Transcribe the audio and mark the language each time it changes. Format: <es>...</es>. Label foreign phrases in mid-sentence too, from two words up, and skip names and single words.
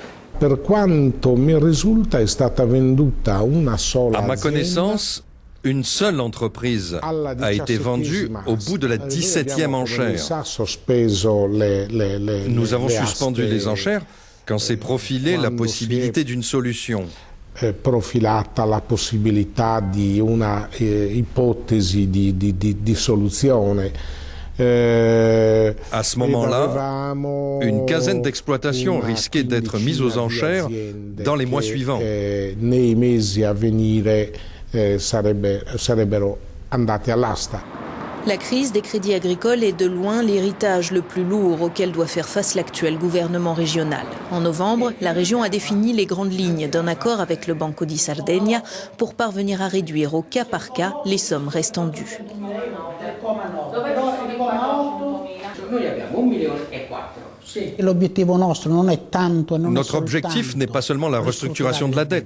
<fr>À ma connaissance, une seule entreprise a été vendue au bout de la 17e enchère. Nous avons suspendu les enchères quand s'est profilée la possibilité d'une solution.</fr> <it>Profilata la possibilità di una ipotesi di soluzione.</it> <fr>À ce moment-là, une quinzaine d'exploitations risquait d'être mise aux enchères dans les mois suivants.</fr> <it>Nei mesi a venire sarebbero andate all'asta.</it> <fr>La crise des crédits agricoles est de loin l'héritage le plus lourd auquel doit faire face l'actuel gouvernement régional. En novembre, la région a défini les grandes lignes d'un accord avec le Banco di Sardegna pour parvenir à réduire au cas par cas les sommes restant dues. Notre objectif n'est pas seulement la restructuration de la dette.</fr>